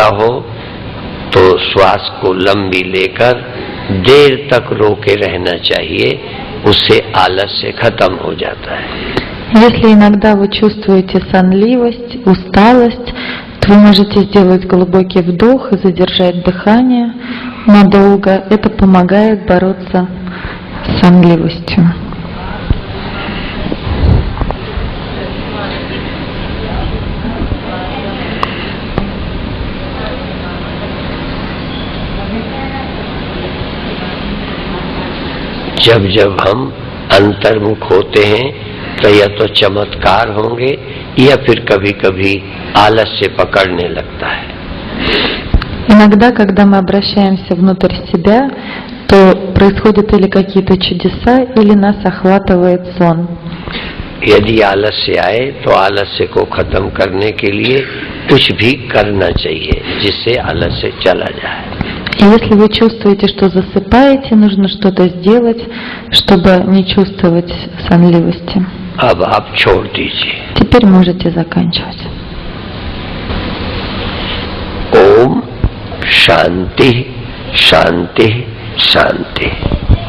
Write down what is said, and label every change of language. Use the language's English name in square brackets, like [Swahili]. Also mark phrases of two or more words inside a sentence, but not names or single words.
[Hindi] हो तो श्वास को लंबी लेकर देर तक रोके रहना चाहिए, उससे आलस्य खत्म हो जाता है। [Russian] Если иногда вы чувствуете сонливость, усталость, то вы можете сделать глубокий вдох и задержать дыхание надолго. Это помогает бороться с сонливостью. [Hindi] जब जब हम अंतर्मुख होते हैं तो या तो चमत्कार होंगे या फिर कभी कभी आलस्य पकड़ने लगता है। [Russian] Иногда, когда мы обращаемся внутрь себя, то происходят или какие-то чудеса, или нас охватывает сон. [Hindi] यदि आलस्य आए तो आलस्य को खत्म करने के लिए कुछ भी करना चाहिए जिससे आलस्य चला जाए। [Russian] И если вы чувствуете, что засыпаете, нужно что-то сделать, чтобы не чувствовать сонливости. [Hindi] अब आप छोड़ दीजिए. [Russian] Теперь можете заканчивать. [Hindi] ओम शांति शांति शांति.